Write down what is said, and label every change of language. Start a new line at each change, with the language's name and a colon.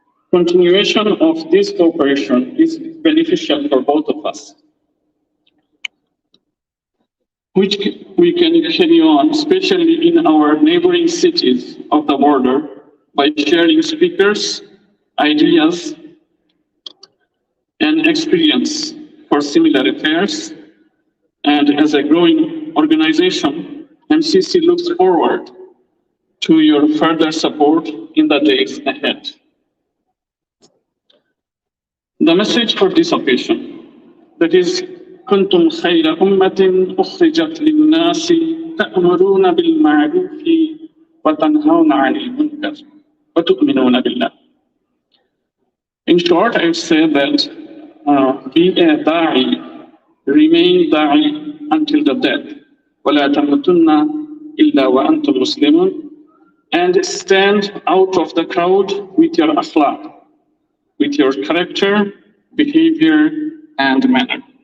English: Continuation of this cooperation is beneficial for both of us, which we can carry on, especially in our neighboring cities of the border, by sharing speakers, ideas, and experience for similar affairs. And as a growing organization, MCC looks forward to your further support in the days ahead. The message for this occasion, that is,
Arabic: كنتم خير أمة أخرجت للناس تأمرون بالمعروف وتنهون عن المنكر وتؤمنون بالله.
English: In short, I would say that be a da'i, remain da'i until the death.
Arabic: ولا تموتن إلا وأنتم مسلمون,
English: and stand out of the crowd with your akhlaq, with your character, behavior, and manner.